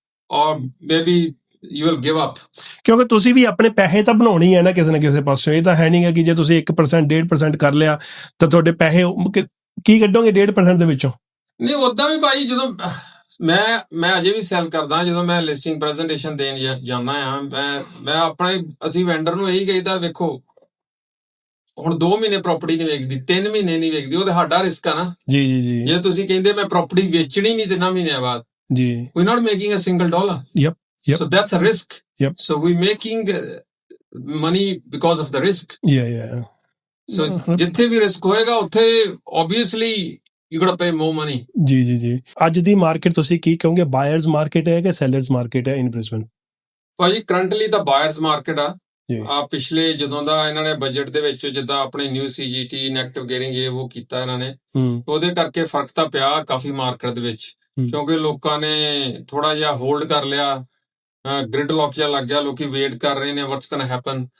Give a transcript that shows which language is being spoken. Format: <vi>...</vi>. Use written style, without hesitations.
<en>or maybe you will give up.</en> <pa>ਕਿਉਂਕਿ ਤੁਸੀਂ ਵੀ ਆਪਣੇ ਪੈਸੇ ਤਾਂ ਬਣਾਉਣੇ ਹੀ ਹੈ ਨਾ ਕਿਸੇ ਪਾਸੋਂ। ਇਹ ਤਾਂ ਹੈ ਨਹੀਂ ਕਿ ਜੇ ਤੁਸੀਂ 1% 1.5% ਕਰ ਲਿਆ ਤਾਂ ਤੁਹਾਡੇ ਪੈਸੇ ਕੀ ਕੱਢੋਗੇ 1.5% ਦੇ ਵਿੱਚੋਂ? ਨਹੀਂ ਉਦਾਂ ਵੀ ਭਾਈ ਜਦੋਂ ਮੈਂ ਅਜੇ ਵੀ ਸੈਲ ਕਰਦਾ, ਜਦੋਂ ਮੈਂ ਲਿਸਟਿੰਗ ਪ੍ਰੈਜੈਂਟੇਸ਼ਨ ਦੇਣ ਜਾਂਦਾ ਆ, ਮੈਂ ਆਪਣੇ ਅਸੀਂ ਵੈਂਡਰ ਨੂੰ ਇਹੀ ਕਹੀਦਾ, ਵੇਖੋ ਹੁਣ 2 ਮਹੀਨੇ ਪ੍ਰਾਪਰਟੀ ਨਹੀਂ ਵੇਚਦੀ, 3 ਮਹੀਨੇ ਨਹੀਂ ਵੇਚਦੀ, ਉਹ ਤਾਂ ਸਾਡਾ ਰਿਸਕ ਆ ਨਾ। ਜੀ ਜੀ ਜੀ ਜੇ ਤੁਸੀਂ ਕਹਿੰਦੇ ਮੈਂ ਪ੍ਰਾਪਰਟੀ ਵੇਚਣੀ ਨਹੀਂ 3 ਮਹੀਨਿਆਂ ਬਾਅਦ, ਜੀ</pa> <en>we're not making a single dollar. Yep. So that's a risk. Yep. So we're making money because of the risk. yeah So</en> <pa>ਜਿੱਥੇ ਵੀ ਰਿਸਕ ਹੋਏਗਾ ਉੱਥੇ</pa> <en>obviously you gotta pay more money.</en> <pa>ਜੀ ਜੀ ਜੀ ਅੱਜ ਦੀ ਮਾਰਕੀਟ ਤੁਸੀਂ ਕੀ ਕਹੋਗੇ, ਬਾਇਰਸ ਮਾਰਕੀਟ ਹੈ ਕਿ ਸੈਲਰਸ ਮਾਰਕੀਟ ਹੈ ਇਨ ਬ੍ਰਿਸਬਨ? ਭਾਜੀ ਕਰੰਟਲੀ ਤਾਂ ਬਾਇਰਸ ਮਾਰਕੀਟ ਆ। ਜੀ ਪਿਛਲੇ ਜਦੋਂ ਦਾ ਇਹਨਾਂ ਨੇ ਬਜਟ ਦੇ ਵਿੱਚ ਜਿੱਦਾਂ ਆਪਣੇ ਨਿਊ CGT ਨੈਗੇਟਿਵ ਗੇਅਰਿੰਗ ਇਹ ਉਹ ਕੀਤਾ ਇਹਨਾਂ ਨੇ, ਉਹਦੇ ਕਰਕੇ ਫਰਕ ਤਾਂ ਪਿਆ ਕਾਫੀ ਮਾਰਕੀਟ ਦੇ ਵਿੱਚ, ਕਿਉਂਕਿ ਲੋਕਾਂ ਨੇ ਥੋੜਾ ਜਿਹਾ ਹੋਲਡ ਕਰ ਲਿਆ, ਗ੍ਰਿਡ ਲੌਕ ਜਿਹਾ ਲੱਗ ਗਿਆ, ਲੋਕੀ ਵੇਟ ਕਰ ਰਹੇ ਨੇ</pa> <en>What's gonna happen.</en>